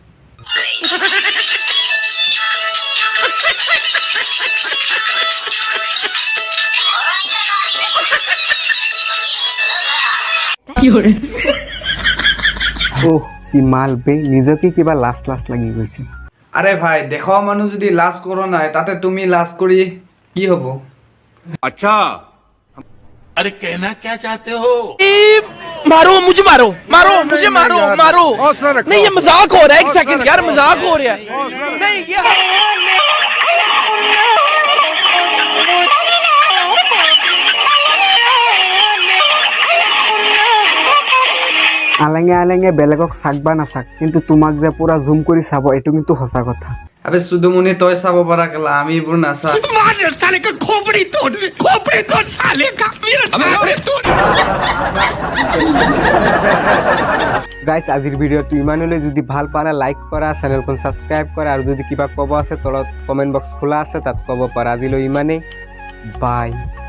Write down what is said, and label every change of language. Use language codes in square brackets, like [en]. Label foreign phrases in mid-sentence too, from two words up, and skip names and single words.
[as] ওহ কি মাল বে, নিজকে কিবা লাজ লাগি গৈছে। আরে ভাই দেখো মানুহ যদি লাজ করো নাই তাতে তুমি লাজ কৰি কি হব? [hi] अच्छा अरे कहना क्या चाहते हो? मारो मुझे, मारो मारो मुझे, मारो मारो। नहीं ये मजाक हो रहा है, एक सेकंड यार मजाक हो रहा है। नहीं ये [as] আলেঙে বেলেগক চাক বা নাচাক, কিন্তু তোমাক যে পুৰা জুম কৰি চাব এইটো কিন্তু সঁচা কথা। আবে সুদুমনি তই চাব পাৰা কেলা, আমি এইবোৰ নাচাং। [hi] साले का खोपड़ी तोड़ साले का मेरा खोपड़ी तोड़। [as] গাইস আজিৰ ভিডিঅ'টো ইমানলৈ, যদি ভাল পাৰা লাইক কৰা, চেনেলখন ছাবস্ক্ৰাইব কৰা, আৰু যদি কিবা ক'ব আছে তলত কমেণ্ট বক্স খোলা আছে তাত ক'ব পাৰা। আজিলৈ ইমানেই, বাই।